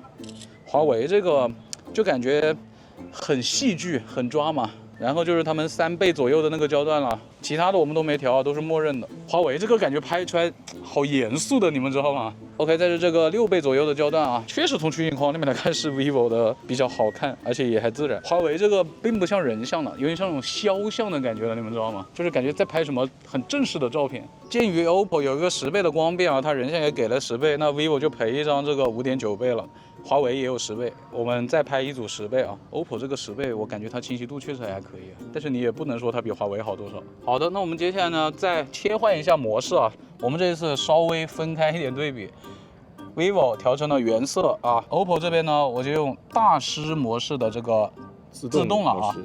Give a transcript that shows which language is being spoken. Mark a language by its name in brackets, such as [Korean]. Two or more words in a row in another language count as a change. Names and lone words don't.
[Chinese] 華為這個就感覺很戲劇，很抓馬。然後就是他們3倍左右的那個焦段了，其他的我們都沒調，都是默認的。華為這個感覺拍出來好嚴肅的，你們知道嗎 ？OK， 再是這個6倍左右的焦段啊，確實從取景框那邊來看是 vivo 的比較好看，而且也還自然。華為這個並不像人像了，有點像那種肖像的感覺了，你們知道嗎？就是感覺在拍什麼很正式的照片。鑑於 OPPO 有一個10倍的光變啊，它人像也給了10倍，那 vivo 就賠一張這個5.9倍了。華為也有10倍，我們再拍一組10倍啊。OPPO 這個10倍，我感覺它清晰度確實還可以，但是你也不能說它比華為好多少。好的，那我們接下來呢，再切換一下模式啊。我們這一次稍微分開一點對比 ，vivo 調成了原色啊 ，OPPO 這邊呢，我就用大師模式的這個自動了啊。